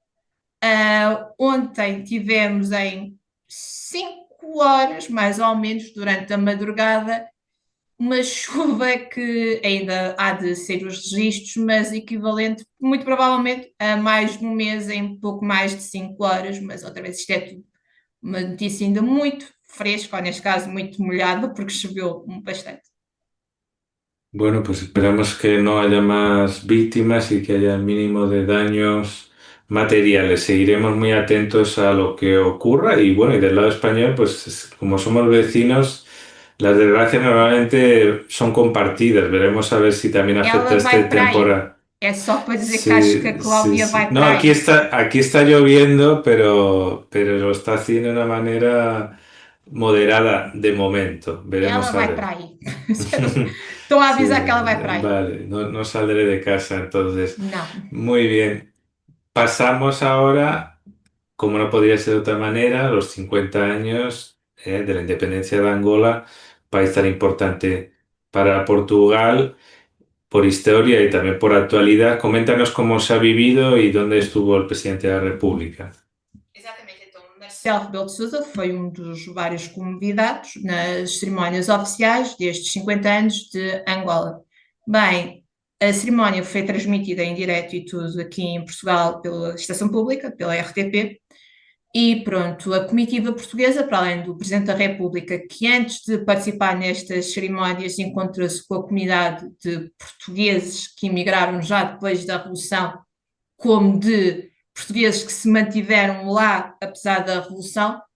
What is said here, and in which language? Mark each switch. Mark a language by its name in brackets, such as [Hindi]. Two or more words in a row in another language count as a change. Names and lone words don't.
[Portuguese] Ontem tivemos em 5 horas, mais ou menos, durante a madrugada, uma chuva que ainda há de ser os registros, mas equivalente, muito provavelmente, a mais de um mês em pouco mais de 5 horas, mas outra vez isto é tudo uma notícia ainda muito fresca, ou neste caso muito molhada, porque choveu bastante. [Spanish] Bueno, pues esperamos que no haya más víctimas y que haya el mínimo de daños materiales. Seguiremos muy atentos a lo que ocurra y bueno, y del lado español, pues como somos vecinos, las desgracias normalmente son compartidas. Veremos a ver si también afecta [Portuguese] Ela [Spanish] este [Portuguese] vai para aí. [Spanish] temporal. [Portuguese] É só para dizer que acho que a [Spanish] Sí, sí, [Portuguese] Cláudia [Spanish] sí. [Portuguese] vai [Spanish] No, [Portuguese] para aí. [Spanish] aquí está lloviendo, pero lo está haciendo de una manera moderada de momento. [Portuguese] Ela [Spanish] Veremos a [Portuguese] vai para [Spanish] ver. [Portuguese] aí. Estou a [Spanish] Sí, [Portuguese] avisar que ela vai para aí. [Spanish] vale, no, no saldré de casa entonces. [Portuguese] Não. [Spanish] Muy bien. Pasamos ahora, como no podría ser de otra manera, a los 50 años de la independencia de Angola, país tan importante para Portugal por historia y también por actualidad. Coméntanos cómo se ha vivido y dónde estuvo el presidente de la República. [Portuguese] Exatamente, então Marcelo Rebelo de Sousa foi um dos vários convidados nas cerimónias oficiais destes 50 anos de Angola. Bem, a cerimónia foi transmitida em direto e tudo aqui em Portugal pela Estação Pública, pela RTP, e pronto, a comitiva portuguesa, para além do Presidente da República, que antes de participar nestas cerimónias encontrou-se com a comunidade de portugueses que emigraram já depois da Revolução, como de portugueses que se mantiveram lá apesar da Revolução